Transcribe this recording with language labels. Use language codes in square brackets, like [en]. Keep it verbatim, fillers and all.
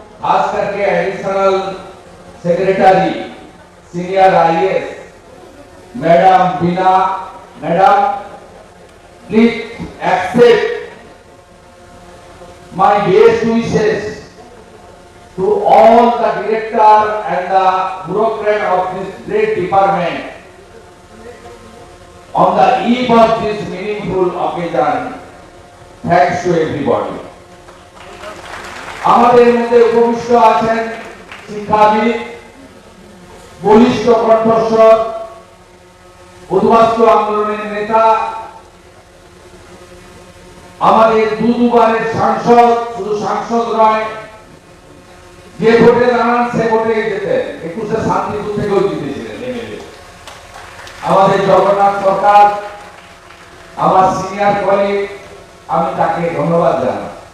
[hi] खास करके [en] Additional secretary senior I A S madam Bina madam please accept my best wishes to all the director and the bureaucrat of this great department. on the eve of this meaningful occasion. Thanks to everybody. [bn] আমাদের মধ্যে উপবিষ্ট আছেন শিক্ষাবিদ, বলিষ্ঠ কণ্ঠস্বর, উদ্বাস্তু আন্দোলনের নেতা, আমাদের দু দুবারের সাংসদ, শুধু সাংসদ নয়, যে ভোটে দাঁড়ান সে ভোটে যেতেন, একুশে শান্তিপুর থেকেও জিতেছিলেন এমএলএ, আমাদের জগন্নাথ সরকার, আমার সিনিয়র কলিগ, আমি তাকে ধন্যবাদ জানাই।